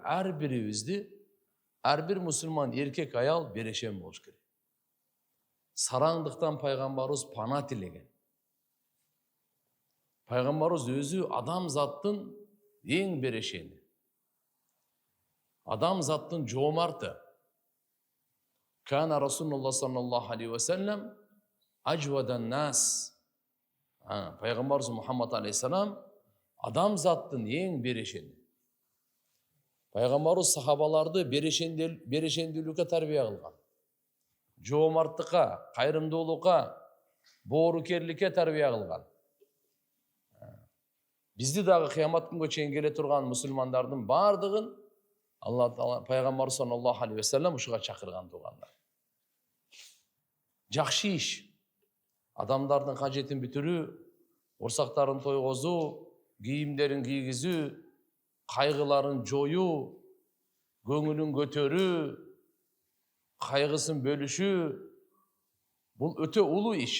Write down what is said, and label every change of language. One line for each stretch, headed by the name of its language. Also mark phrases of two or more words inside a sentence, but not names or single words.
Kyrgyz: Ар бирибизди, ар бир мусулман эркек аял берешен болуш керек. Сараңдыктан пайгамбарыбыз пана тилеген. Пайгамбарыбыз өзү адам заттын эң берешени. Адам заттын жоомарты.
Arabic: كان رسول الله صلى الله عليه وسلم أجود الناس.
Kyrgyz: Пайгамбарыбыз Мухаммад алейхиссалам адам заттын эң берешени. Пайгамбарыбыз сахабаларды берешендүүлүккө тарбия кылган. Жоомарттыкка, кайрымдуулукка, боорукерликке тарбия кылган. Бизди дагы кыямат күнгө чейин келе турган мусулмандардын бардыгын Алла Таала Пайгамбар
Arabic: صلى الله عليه وسلم
Kyrgyz: ушуга чакырган туугандар. Жакшы иш, адамдардын кажетін бүтүрүү, орсактарын тойгозуу, кийимдерин кийгизүү, кайгыларын жоюу, көңүлүн көтөрүү, кайгысын бөлүшүү, бул өтө улуу иш.